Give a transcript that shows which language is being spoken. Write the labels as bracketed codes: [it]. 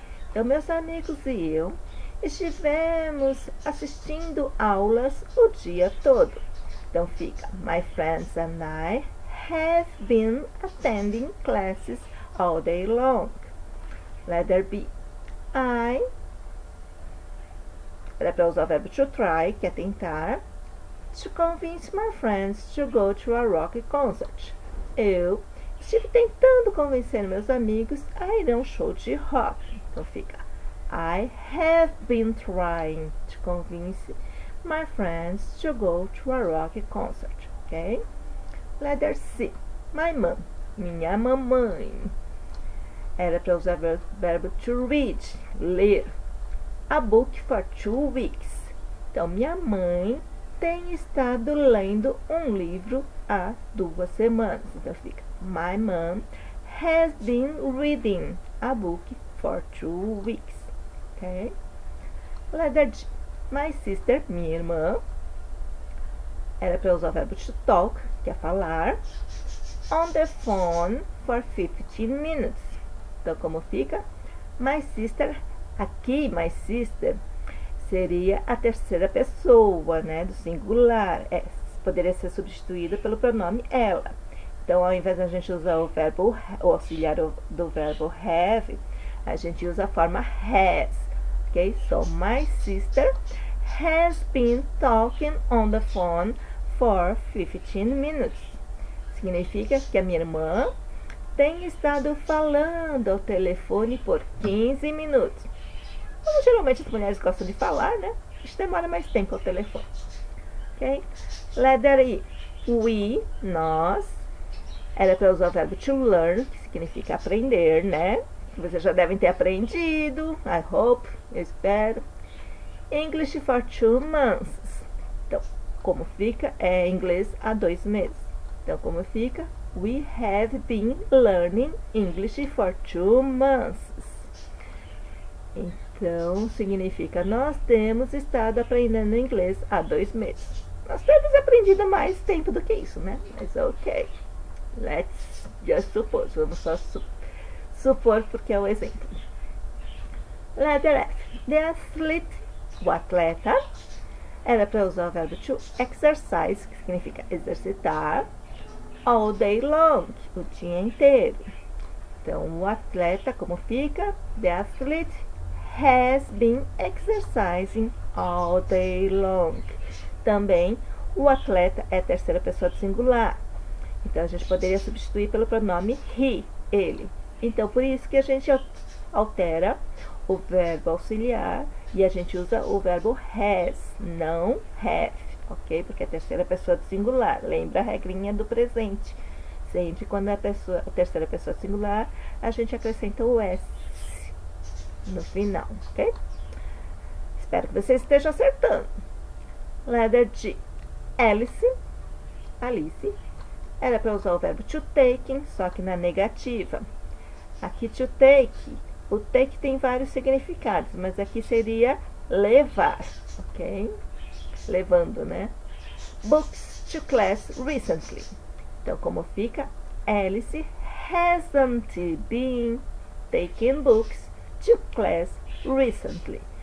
[pt] Então, meus amigos e eu estivemos assistindo aulas o dia todo. Então, fica, [en] my friends and I have been attending classes all day long. Letter B. [pt] I era para usar o verbo to try, que é tentar. [en] To convince my friends to go to a rock concert. [pt] Eu estive tentando convencer meus amigos a ir a um show de rock. Então fica [en] I have been trying to convince my friends to go to a rock concert. Ok? Letter C. My mom. [pt] Minha mamãe. Era para usar o verbo to read, ler. [en] A book for 2 weeks. [pt] Então, minha mãe tem estado lendo um livro há 2 semanas. Então, fica [en] my mom has been reading a book for 2 weeks. Ok? Letter G. My sister, [pt] minha irmã. Era para usar o verbo to talk, que é falar. [en] On the phone for 15 minutes. [pt] Então, como fica? [en] My sister, [pt] aqui, my sister, seria a terceira pessoa, né, do singular. Poderia ser substituída pelo pronome ela. Então, ao invés de a gente usar o verbo, o auxiliar do verbo have, a gente usa a forma has. Ok? [en] So, my sister has been talking on the phone for 15 minutes. [pt] Significa que a minha irmã tem estado falando ao telefone por 15 minutos. Como geralmente as mulheres gostam de falar, né? Isso demora mais tempo ao telefone. [en] Ok? Letter E. We, nós. [pt] Era para usar o verbo to learn, que significa aprender, né? Vocês já devem ter aprendido. [en] I hope, [pt] eu espero. [en] English for 2 months. [pt] Então, como fica? É inglês há 2 meses. Então, como fica? [en] We have been learning English for 2 months. [pt] Então, significa nós temos estado aprendendo inglês há 2 meses. Nós temos aprendido mais tempo do que isso, né? Mas ok. [en] Let's just suppose. [pt] Vamos só supor porque é o exemplo. [en] Letter F. The athlete, [pt] o atleta, era para usar o verbo to exercise, que significa exercitar. [en] All day long, [pt] o dia inteiro. Então, o atleta, como fica? [en] The athlete has been exercising all day long. [pt] Também, o atleta é a terceira pessoa do singular. Então, a gente poderia substituir pelo pronome he, ele. Então, por isso que a gente altera o verbo auxiliar e a gente usa o verbo has, não have. ok? Porque é a terceira pessoa do singular. Lembra a regrinha do presente. Sempre quando a terceira pessoa singular, a gente acrescenta o S no final, ok? Espero que vocês estejam acertando. [en] Letter G. [pt] Alice era para usar o verbo to take, só que na negativa. Aqui to take, o take tem vários significados, mas aqui seria levar, ok? Levando, né? [en] Books to class recently. [pt] Então, como fica? [en] Alice hasn't been taking books to class recently.